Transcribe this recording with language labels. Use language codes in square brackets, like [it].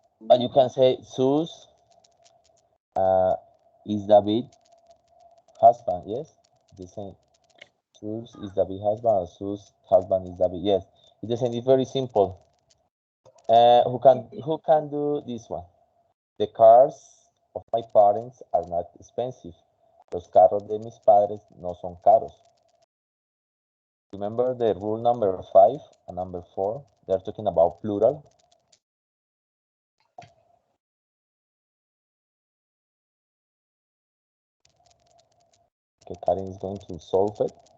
[en] And you can say Sue's is David husband. Yes, the same. Sue's is David husband or Sue's husband is David. Yes, it's the same. It's very simple. Who can do this one? The cars of my parents are not expensive. [es] Los carros de mis padres no son caros. [en] Remember the rule number 5 and number 4? They're talking about plural. Okay, Karen is going to solve it.